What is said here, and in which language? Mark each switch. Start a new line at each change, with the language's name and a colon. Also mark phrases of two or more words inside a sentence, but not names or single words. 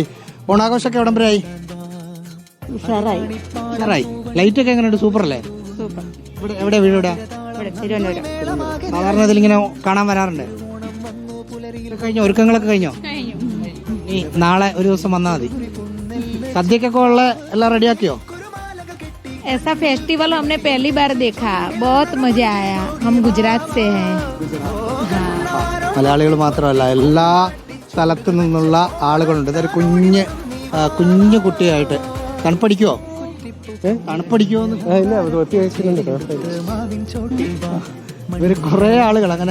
Malayalam: ഓണാഘോഷമൊക്കെ എവിടം വരെ ആയി? ലൈറ്റ് ഒക്കെ എങ്ങനെയുണ്ട്? സൂപ്പർ അല്ലേ? ഇവിടെ എവിടെ വീട്? ഇവിടെ സാധാരണ ഇതിലിങ്ങനെ കാണാൻ വരാറുണ്ട്. കഴിഞ്ഞോ? ഒരുക്കങ്ങളൊക്കെ കഴിഞ്ഞോ? ഈ നാളെ ഒരു ദിവസം വന്നാൽ മതി. സദ്യക്കൊക്കെ ഉള്ള എല്ലാം റെഡിയാക്കിയോ?
Hindi: ऐसा फेस्टिवल हमने पहली बार देखा, बहुत मजा आया. हम गुजरात से हैं.
Malayalam: മലയാളികൾ മാത്രമല്ല, എല്ലാ സ്ഥലത്തു നിന്നുള്ള ആളുകളുണ്ട്. ഇതൊരു കുഞ്ഞു കുട്ടിയായിട്ട്. തണുപ്പടിക്കുവോ? ഇവര് കുറെ ആളുകൾ അങ്ങനെ.